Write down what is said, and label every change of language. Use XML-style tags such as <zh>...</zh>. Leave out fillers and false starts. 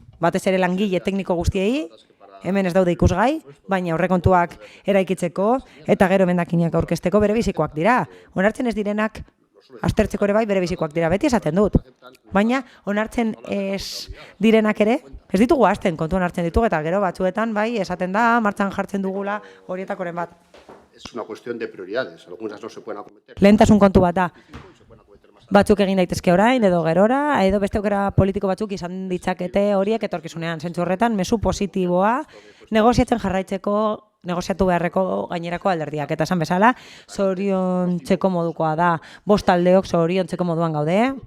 <eu>batez ere langile tekniko guztiei, hemen ez daude ikusgai, baina aurrekontuak eraikitzeko eta gero emendakinak aurkezteko bere bizikoak dira. Onartzen ez direnak aztertzeko ere bai bere bizikoak dira, beti esaten dut. Baina onartzen ez direnak ere, ez ditugu hasten kontuan hartzen ditugu, eta gero batzuetan bai esaten da, martxan jartzen dugula horietakoren bat.</eu> <es>es una cuestión de prioridades, algunas no se pueden acometer.</es> <eu>Lehentasun kontu bat da. Batzuk egin daitezke orain, edo gerora, edo beste aukera politiko batzuk izan ditzakete horiek etorkizunean. Zentzu horretan, mezu positiboa, negoziatzen jarraitzeko, negoziatu beharreko gainerako alderdiak. Eta esan bezala, zoriontzeko modukoa da. Bost taldeok zoriontzeko moduan gaude.</eu>